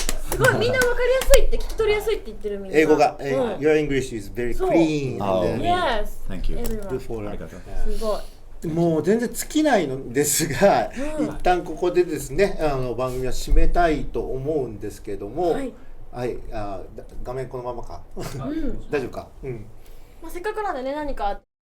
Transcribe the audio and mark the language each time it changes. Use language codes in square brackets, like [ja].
[ja] すごいみんなわかりやすいって聞き取りやすいって言ってるみんな。英語が [en] Your English is very clean. Yes. Thank you. [ja] すごい。もう全然尽きないのですが、一旦ここでですね、番組は締めたいと思うんですけども、はい、画面このままか。大丈夫か。せっかくなんでね、何か。